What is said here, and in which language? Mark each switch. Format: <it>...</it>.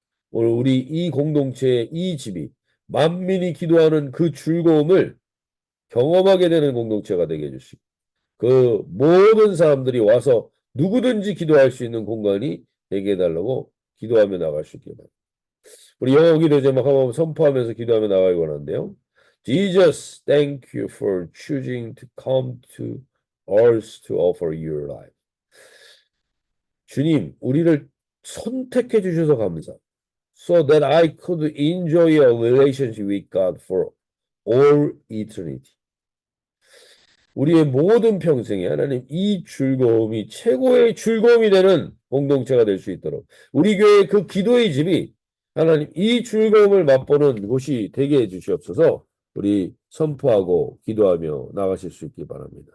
<ko>오늘 우리 이 공동체의 이 집이 만민이 기도하는 그 즐거움을 경험하게 되는 공동체가 되게 해주시고 그 모든 사람들이 와서 누구든지 기도할 수 있는 공간이 되게 해달라고 기도하며 나갈 수 있게 바랍니다. 우리 영어 기도 제목 한번 선포하면서 기도하며 나가기 원하는데요.</ko> <en>Jesus, thank you for choosing to come to earth to offer your life.</en> <ko>주님, 우리를 선택해 주셔서 감사합니다.</ko> <en>So that I could enjoy a relationship with God for all eternity.</en> <ko>우리의 모든 평생에 하나님 이 즐거움이 최고의 즐거움이 되는 공동체가 될 수 있도록 우리 교회 그 기도의 집이 하나님 이 즐거움을 맛보는 곳이 되게 해 주시옵소서. 우리 선포하고 기도하며 나가실 수 있기 바랍니다.</ko>